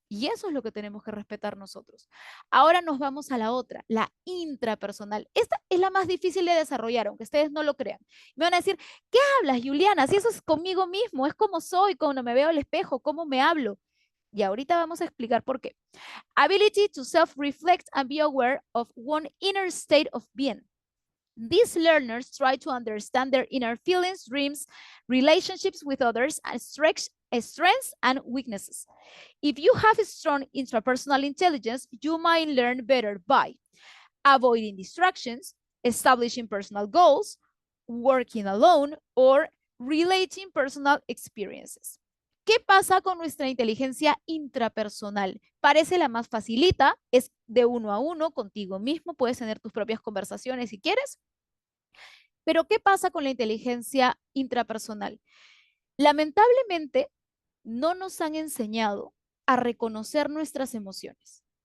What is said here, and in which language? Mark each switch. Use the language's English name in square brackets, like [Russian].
[Spanish] Y eso es lo que tenemos que respetar nosotros. Ahora nos vamos a la otra, la intrapersonal. Esta es la más difícil de desarrollar, aunque ustedes no lo crean. Me van a decir, ¿qué hablas, Juliana? Si eso es conmigo mismo, es como soy, cuando me veo al espejo, cómo me hablo. Y ahorita vamos a explicar por qué. [English] Ability to self-reflect and be aware of one inner state of being. These learners try to understand their inner feelings, dreams, relationships with others, and strengths and weaknesses. If you have a strong intrapersonal intelligence, you might learn better by avoiding distractions, establishing personal goals, working alone, or relating personal experiences. [Spanish] ¿Qué pasa con nuestra inteligencia intrapersonal? Parece la más facilita, es de uno a uno, contigo mismo, puedes tener tus propias conversaciones si quieres. Pero ¿qué pasa con la inteligencia intrapersonal? Lamentablemente, no nos han enseñado a reconocer nuestras emociones.